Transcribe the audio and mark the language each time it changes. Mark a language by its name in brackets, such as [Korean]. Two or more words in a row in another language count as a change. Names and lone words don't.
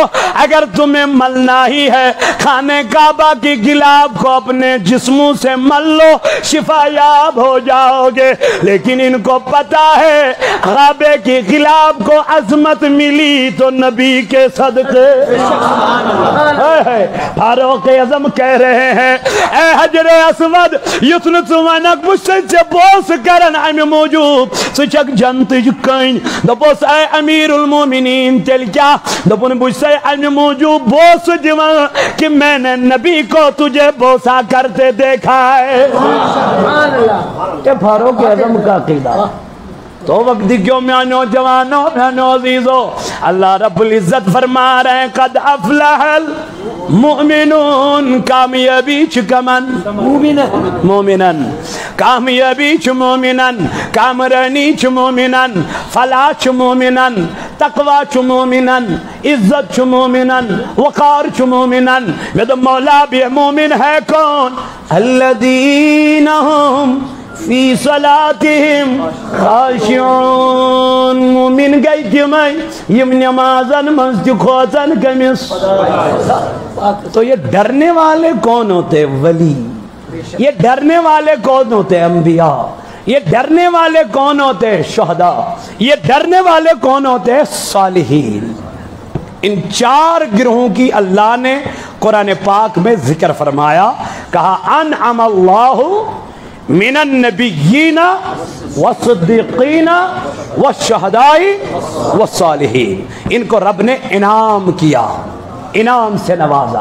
[Urdu] اگر تمہیں ملنا ہی ہے خانہ کعبہ کی گلاب کو اپنے جسموں سے مل لو، شفا یاب ہو جاؤ گے، لیکن ان کو پتا ہے کعبے کی گلاب کو عظمت ملی تو نبی کے صدقے۔ فاروق اعظم کہہ رہے ہیں اے حجر اسود [Kashmiri] یتن ژٕ بہٕ چھُسے بوس کرن امہِ موجوب ژٕ چھکھ جنتٕچ کٔنۍ۔ دوٚپُس اے امیر المومنین تیٚلہِ کیا؟ دوٚپُن بہٕ چھُسے امہِ موجوب بوس دِوان [Urdu] کہ میں نے نبی کو تجھے بوسا کرتے دیکھا ہے۔ کہ فاروق اعظم کا عقیدہ تو وقت کیوں [Kashmiri] میانو جوانو میانو عزیزو، [Urdu] اللہ رب العزت فرما رہے ہیں [Arabic] قد افلح المؤمنون، [Kashmiri] کامیابی چکمن مومنن، کامیابی چ مومنن، کامرانی چ مومنن، فلاح چ مومنن، تقوی چ مومنن، عزت چ مومنن، وقار چ مومنن۔ [Urdu] میرا مولا بھی مومن ہے کون؟ [Arabic] الذین ہم فی صلاتہم خاشعون، [Kashmiri] مومن گئی تمہیں یم نمازن منز کھوچن کمس۔ [Urdu] تو یہ ڈرنے والے کون ہوتے؟ ولی۔ یہ ڈرنے والے کون ہوتے؟ انبیاء۔ یہ ڈرنے والے کون ہوتے؟ شہداء۔ یہ ڈرنے والے کون ہوتے؟ صالحین۔ ان چار گروہوں کی اللہ نے قرآن پاک میں ذکر فرمایا، کہا [Arabic] انعم اللہ من النبیین والصدیقین والشہداء والصالحین، [Urdu] ان کو رب نے انعام کیا، انعام سے نوازا۔